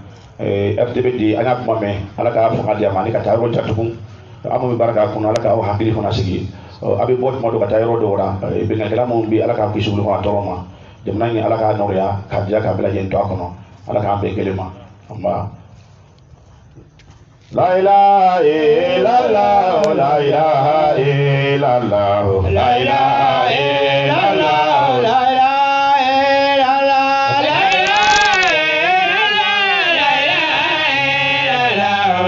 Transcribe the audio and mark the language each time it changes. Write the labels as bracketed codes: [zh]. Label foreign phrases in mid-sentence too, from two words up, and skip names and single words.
[bm] RTBD an y'a kuma mɛn ala k'a fanga di a ma ani ka taa yɔrɔ jan tugun an minnu bɛ baara k'a kɔnɔ ala k'aw hakili fana sigi a bɛ bɔ tuma dɔ ka taa yɔrɔ dɔw la bɛnkankɛla minnu bɛ ala k'a kisi olu fana tɔɔrɔ ma jamana in ala k'a nɔgɔya k'a diya k'a bɛɛ lajɛlen to a kɔnɔ ala k'an bɛɛ kelen ma an b'a. [ar] لا إله إلا الله لا إله إلا الله لا إله إلا الله لا إله